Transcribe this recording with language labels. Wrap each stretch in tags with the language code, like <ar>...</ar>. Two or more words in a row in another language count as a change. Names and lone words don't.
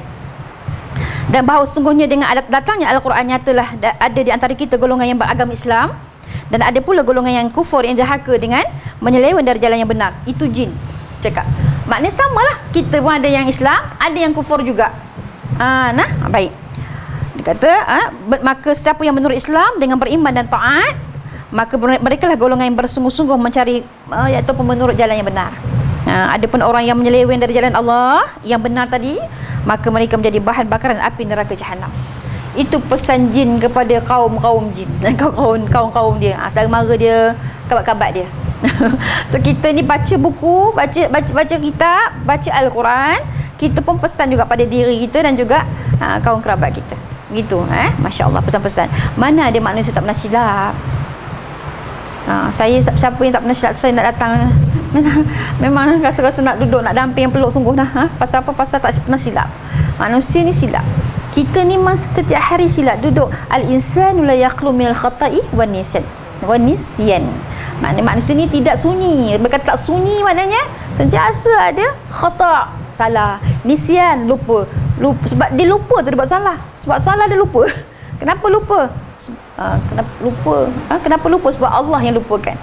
<ms>Dan bahawa sesungguhnya dengan datangnya Al-Quran, nyatalah ada di antara kita golongan yang beragama Islam, dan ada pula golongan yang kufur, yang derhaka dengan menyeleweng dari jalan yang benar. Itu jin cakap. Maknanya samalah, kita pun ada yang Islam, ada yang kufur juga. Baik. Dia kata, maka siapa yang menurut Islam dengan beriman dan taat, maka mereka lah golongan yang bersungguh-sungguh mencari ataupun menurut jalan yang benar. Adapun orang yang menyeleweng dari jalan Allah yang benar tadi, maka mereka menjadi bahan bakaran api neraka Jahannam. Itu pesan jin kepada kaum-kaum jin, kaum-kaum dia. Saudara mara dia, kabat-kabat dia. So kita ni baca buku, baca kitab, baca Al-Quran, kita pun pesan juga pada diri kita dan juga kaum kerabat kita. Gitu,</ms> <ar>ما شاء الله,</ar> <ms>pesan-pesan. Mana ada maknanya saya tak pernah silap. Saya, siapa yang tak pernah silap, saya nak datang. Memang rasa-rasa nak duduk, nak damping, peluk sungguh dah. Pasal apa? Pasal tak pernah silap. Manusia ni silap. Kita ni setiap hari silap. Duduk.</ms> <ar>الإنسان لا يخلو من الخطأ والنسيان.</ar> <ms>Maknanya manusia ni tidak sunyi. Berkata tak sunyi maknanya sentiasa ada khata', salah. Nisyan, lupa. Sebab dia lupa tu dia buat salah. Sebab salah dia lupa. Kenapa lupa? Kenapa lupa? Sebab Allah yang lupakan.</ms>